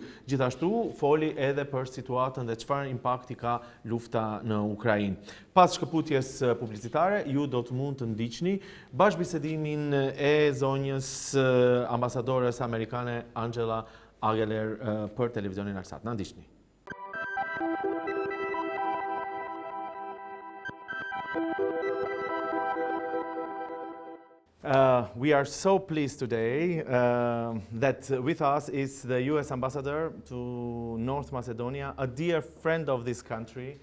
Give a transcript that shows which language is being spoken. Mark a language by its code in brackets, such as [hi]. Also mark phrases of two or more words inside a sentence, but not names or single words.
[sq] Gjithashtu foli edhe për situatën dhe çfarë impakti ka lufta në Ukrainë. Pas shkëputjes publicitare, ju do të mund të ndiqni bashkëbisedimin e zonjës ambasadores amerikane Ангела Агелер për televizionin Arsat. Na ndiqni. [en] We are so pleased today that with us is the U.S. Ambassador to North Macedonia, a dear friend of this country.